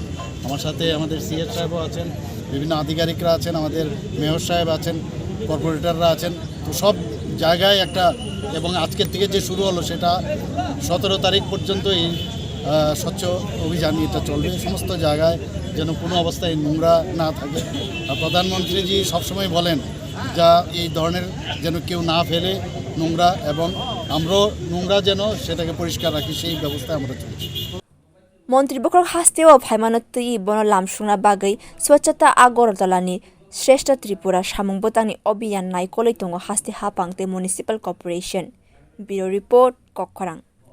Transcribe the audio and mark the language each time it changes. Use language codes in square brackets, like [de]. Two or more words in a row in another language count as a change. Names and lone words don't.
[bn] আমার সাথে আমাদের সিএস সাহেবও আছেন বিভিন্ন আধিকারিকরা আছেন আমাদের মেয়র সাহেব আছেন কর্পোরেটররা আছেন তো সব জায়গায় একটা এবং আজকের থেকে যে শুরু হলো সেটা 17 তারিখ পর্যন্ত এই স্বচ্ছ অভিযান এটা চলবে সমস্ত জায়গায় যেন কোনো অবস্থায় নোংরা না থাকে আর প্রধানমন্ত্রীজি সবসময় বলেন যা এই ধরনের যেন কেউ না ফেলে নোংরা এবং আমরাও নোংরা যেন সেটাকে পরিষ্কার রাখি সেই ব্যবস্থা আমরা চলছি [trc] मन्त्री बख्रक हास्तेव फाइमानतुई बन lamsokna bagwi Swcchata Agartalani श्रेष्ठ त्रिपुरा samung bwtangni अभियान नायkolai tongo haste hapangte [en] municipal corporation bureau report [trc] kwbangma